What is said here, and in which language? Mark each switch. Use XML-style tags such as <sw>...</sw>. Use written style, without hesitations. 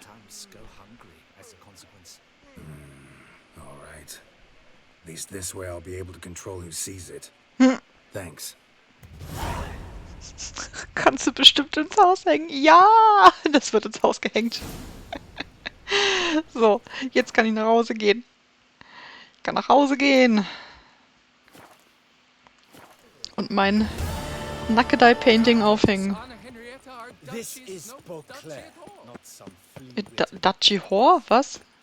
<en>Sometimes go hungry as a consequence. All right. At least this way I'll be able to control who sees it. Thanks.</en> <de>Kannst du bestimmt ins Haus hängen? Ja, das wird ins Haus gehängt. So, jetzt kann ich nach Hause gehen. Ich kann nach Hause gehen. Und mein Nackedei-Painting aufhängen.</de> <en>This is Beauclair, not some Duchy Whore? Was?</en>